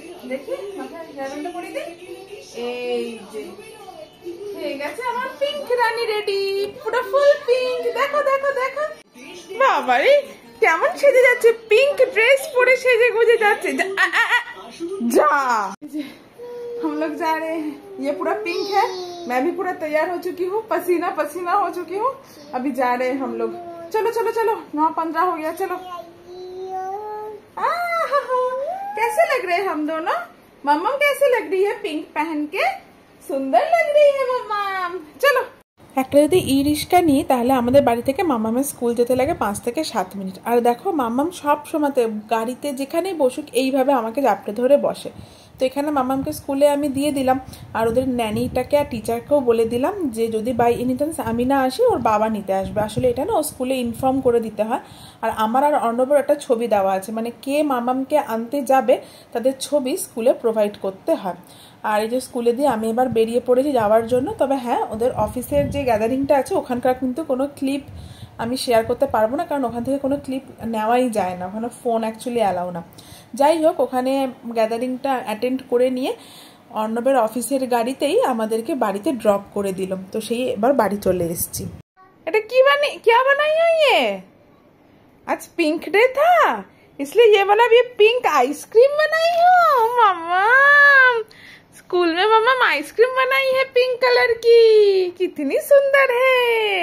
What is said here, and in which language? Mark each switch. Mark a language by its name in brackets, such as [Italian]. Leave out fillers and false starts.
[Bangla] দেখি মাথায় হেয়ারব্যান্ডটা পরে দিই। এই যে ঠিক আছে, আমার পিঙ্ক রানী রেডি, পুরো ফুল পিঙ্ক। দেখো দেখো দেখো বাবারে কেমন সেজে যাচ্ছে, পিঙ্ক ड्रेस পরে সেজে গুজে যাচ্ছে। [Hindi] जा हम लोग जा रहे हैं, ये पूरा पिंक है, मैं भी पूरा तैयार हो चुकी हूँ, पसीना पसीना हो चुकी हूँ। अभी जा रहे हैं हम लोग, चलो चलो चलो 9:15 हो गया, चलो। कैसे लग रहे हैं हम दोनों? मम्मा कैसे लग रही है पिंक पहन के? सुंदर लग रही है मम्मा। [Bangla] चलो, একটা যদি ই রিক্সা নিই তাহলে আমাদের বাড়ি থেকে মাম্মামের স্কুল যেতে লাগে 5 থেকে 7 মিনিট। আর দেখো মাম্মাম সব সময়তে গাড়িতে যেখানেই বসুক এইভাবে আমাকে জাপটে ধরে বসে। তো এখানে মাম্মামকে স্কুলে আমি দিয়ে দিলাম, আর ওদের ন্যানিটাকে আর টিচারকেও বলে দিলাম যে যদি বাই এনি চান্স আমি না আসি ওর বাবা নিতে আসবে। আসলে এটা না ও স্কুলে ইনফর্ম করে দিতে হয়। আর আমার আর অর্ণবের একটা ছবি দেওয়া আছে, মানে কে মাম্মামকে আনতে যাবে তাদের ছবি স্কুলে প্রোভাইড করতে হয়। আর এই যে স্কুলে দিয়ে আমি এবার বেরিয়ে পড়েছি যাওয়ার জন্য। তবে হ্যাঁ, ওদের অফিসের যে গ্যাদারিংটা আছে ওখানকার কিন্তু কোনো ক্লিপ আমি শেয়ার করতে পারবো না, কারণ ওখান থেকে কোনো ক্লিপ নেওয়াই যায় না, ওখানে ফোন অ্যাকচুয়ালি অ্যালাউ না। যাই হোক, ওখানে গ্যাদারিংটা অ্যাটেন্ড করে নিয়ে অর্ণবের অফিসের গাড়িতেই আমাদেরকে বাড়িতে ড্রপ করে দিল। তো সেই এবার বাড়ি চলে এসেছি। এটা কি [Hindi] क्या बनाई हो ये? आज पिंक डे था इसलिए ये वाला भी पिंक आइसक्रीम बनाई हो मम्मा। स्कूल में मम्मा आइसक्रीम बनाई है पिंक कलर की, कितनी सुंदर है।